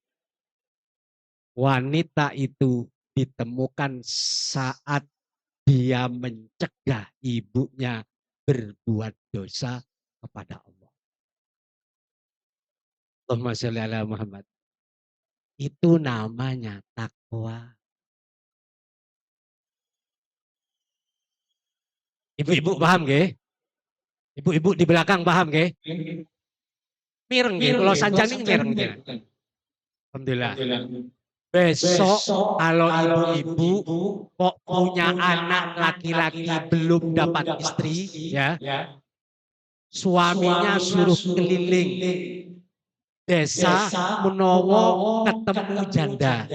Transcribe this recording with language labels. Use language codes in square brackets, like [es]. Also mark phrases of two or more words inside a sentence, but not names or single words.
[id] Wanita itu ditemukan saat dia mencegah ibunya berbuat dosa kepada Allah. [ar] اللهم صل على محمد. [id] Itu namanya takwa. Ibu-ibu paham nggih? Ibu-ibu di belakang paham nggih? [jv] Mireng nggih, kalau sanjani mireng nggih. [id] Alhamdulillah. Besok kalau ibu-ibu kok punya anak laki-laki belum dapat istri, ya, suaminya suruh keliling desa menawa ketemu janda.